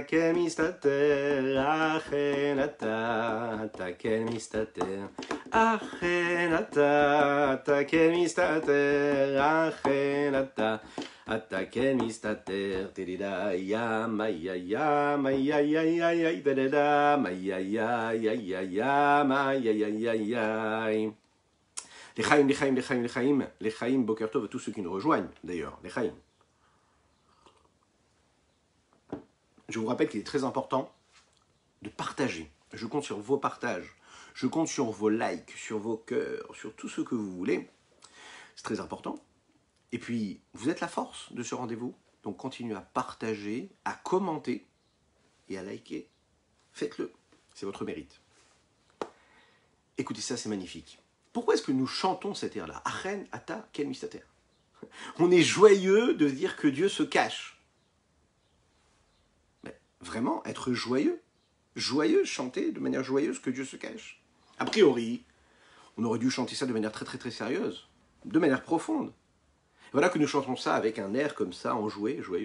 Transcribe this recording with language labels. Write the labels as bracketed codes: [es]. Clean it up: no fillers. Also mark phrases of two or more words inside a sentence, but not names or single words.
[he] כן מסתתר, אכן אתה כן מסתתר, אכן אתה כן מסתתר, אכן אתה כן מסתתר, תדידה ים, יא ים, יא יא יא יא דדדה, יא יא יא יא יא יא יא. לחיים, לחיים, לחיים, לחיים, לחיים, בוקר טוב, [fr] tous ceux qui nous rejoignent d'ailleurs, [he] לחיים. [fr] Je vous rappelle qu'il est très important de partager. Je compte sur vos partages, je compte sur vos likes, sur vos cœurs, sur tout ce que vous voulez. C'est très important. Et puis, vous êtes la force de ce rendez-vous. Donc, continuez à partager, à commenter et à liker. Faites-le. C'est votre mérite. Écoutez ça, c'est magnifique. Pourquoi est-ce que nous chantons cet air-là? [he] אכן אתה כן מסתתר. [fr] On est joyeux de dire que Dieu se cache. Mais vraiment, être joyeux. Joyeux, chanter de manière joyeuse que Dieu se cache. A priori, on aurait dû chanter ça de manière très très très sérieuse. De manière profonde. Voilà que nous chantons ça avec un air comme ça, enjoué, joyeux.